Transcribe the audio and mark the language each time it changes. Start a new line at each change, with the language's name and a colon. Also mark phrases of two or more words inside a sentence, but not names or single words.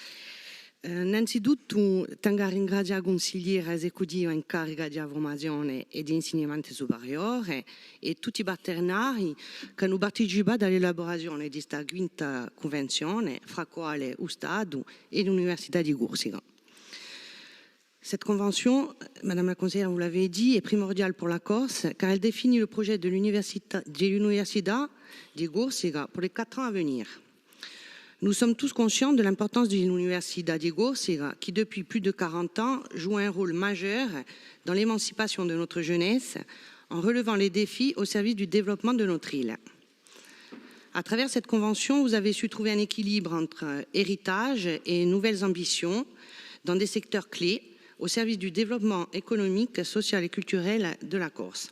Italian: Innanzitutto tengo a ringraziare il consigliere esecutivo in carica di formazione e di insegnamento superiore e tutti i partenari che hanno partecipato all'elaborazione di questa quinta convenzione, fra quale lo Stato e l'Università di Corsica.
French: Cette convention, Madame la conseillère, vous l'avez dit, est primordiale pour la Corse car elle définit le projet de l'Università di Corsica pour les 4 ans à venir. Nous sommes tous conscients de l'importance de l'Università di Corsica qui, depuis plus de 40 ans, joue un rôle majeur dans l'émancipation de notre jeunesse en relevant les défis au service du développement de notre île. À travers cette convention, vous avez su trouver un équilibre entre héritage et nouvelles ambitions dans des secteurs clés au service du développement économique, social et culturel de la Corse.